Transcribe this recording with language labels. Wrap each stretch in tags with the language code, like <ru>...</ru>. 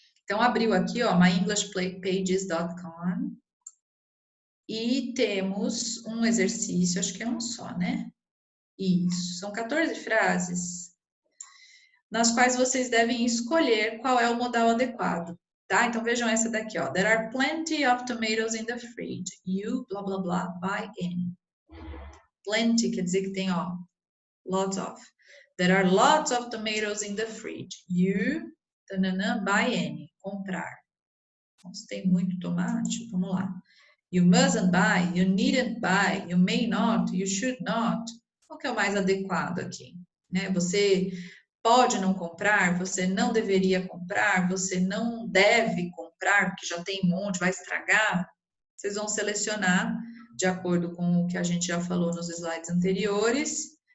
<pt>Então, abriu aqui, ó, myenglishpages.com. E temos um exercício, acho que é um só, né? Isso, são 14 frases, nas quais vocês devem escolher qual é o modal adequado, tá? Então vejam essa daqui, ó.</pt> <en>There are plenty of tomatoes in the fridge. You, blá, blá, blá, buy any. Plenty</en> <pt>quer dizer que tem, ó,</pt> <en>lots of. There are lots of tomatoes in the fridge. You, tanana, buy any. Comprar.</en> <pt>Então, se tem muito tomate, vamos lá.</pt> <en>You mustn't buy, you needn't buy, you may not, you should not.</en> <pt>Qual que é o mais adequado aqui? Né? Você pode não comprar, você não deveria comprar, você não deve comprar, porque já tem um monte, vai estragar. Vocês vão selecionar de acordo com o que a gente já falou nos slides anteriores.</pt>